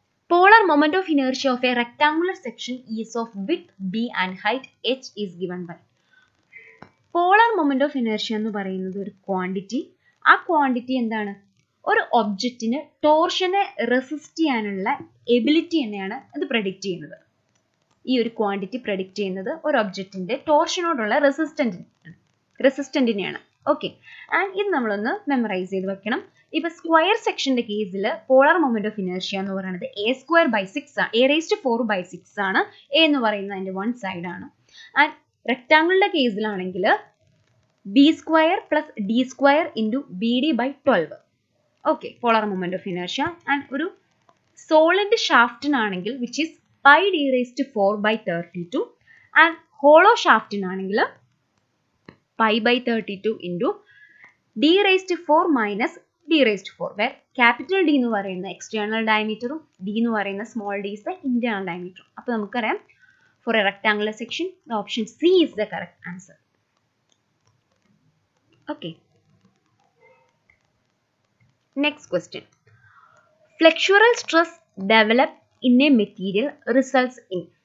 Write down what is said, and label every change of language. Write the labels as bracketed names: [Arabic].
[English] Polar moment of inertia of a rectangular section is of width b and height h is given by. [Malayalam] Polar moment of inertia എന്ന് പറയുന്നത് ഒരു quantity. ആ quantity എന്താണ്? ഒരു ഒബ്ജക്റ്റിന് ടോർഷനെ resist ചെയ്യാനുള്ള ability തന്നെയാണ് അത് പ്രഡിക്റ്റ് ചെയ്യുന്നത്. ഈ ഒരു ക്വാണ്ടിറ്റി പ്രഡിക്റ്റ് ചെയ്യുന്നത് ഒരു ഒബ്ജക്റ്റിന്റെ ടോർഷനോടുള്ള റെസിസ്റ്റന്റിനെയാണ്. ഓക്കെ, ആൻഡ് ഇത് നമ്മളൊന്ന് മെമ്മറൈസ് ചെയ്ത് വെക്കണം. ഇപ്പൊ സ്ക്വയർ സെക്ഷന്റെ കേസിൽ പോളാർ മൊമെന്റ് ഓഫ് ഇനേർഷ്യ എന്ന് പറയുന്നത് a²/6 ആണ്. എ എന്ന് പറയുന്നത് അതിന്റെ വൺ സൈഡ് ആണ്. And റെക്ടാങ്കിളിന്റെ കേസിലാണെങ്കിൽ b² + d² × bd/12. Okay, polar moment of inertia. And ഒരു solid ഷാഫ്റ്റിനാണെങ്കിൽ which is πd⁴/32 and hollow ഷാഫ്റ്റിനാണെങ്കിൽ π/32 × d⁴ - d⁴, where capital D എന്ന് പറയുന്ന എക്സ്റ്റേണൽ ഡയമീറ്ററും d എന്ന് പറയുന്ന small d [English] is the internal diameter. [Malayalam] അപ്പോൾ നമുക്കറിയാം [English] for a rectangular section the option C is the correct answer. Okay. Next question. Flexural stress developed in a material results in.